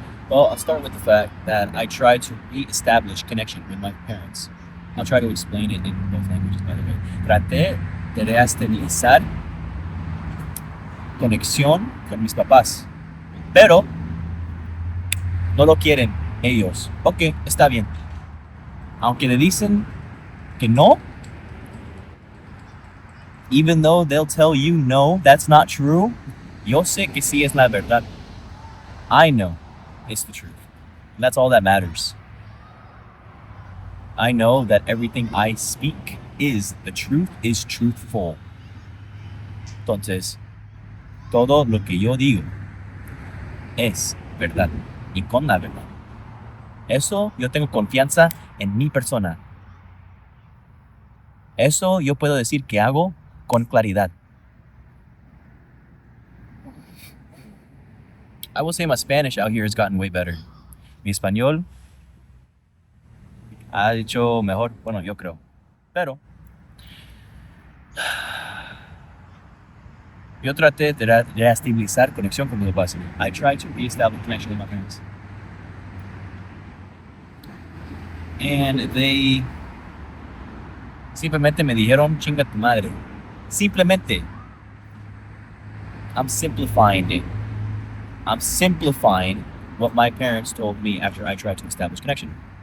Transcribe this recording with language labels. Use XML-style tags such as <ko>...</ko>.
<en>Well, I'll start with the fact that I tried to re-establish connection with my parents. I'll try to explain it in both languages, by the way.</en> <es>Traté de reestabilizar conexión con mis papás, pero no lo quieren ellos. Ok, está bien. Aunque le dicen que no,</es> <en>even though they'll tell you no, that's not true,</en> <es>yo sé que sí es la verdad.</es> <en>I know it's the truth. And that's all that matters. I know that everything I speak is the truth, is truthful.</en> <es>Entonces, todo lo que yo digo es verdad y con la verdad. Eso yo tengo confianza en mi persona. Eso yo puedo decir que hago con claridad.</es> <en>I will say my Spanish out here has gotten way better.</en> <es>Mi español ha dicho mejor, bueno, yo creo. Pero yo traté de reestabilizar conexión con mis papás.</es> <en>I tried to reestablish connection with my parents. And they</en> <es>simplemente me dijeron, chinga tu madre. Simplemente.</es> <en>I'm simplifying it. I'm simplifying what my parents told me after I tried to establish connection.</en>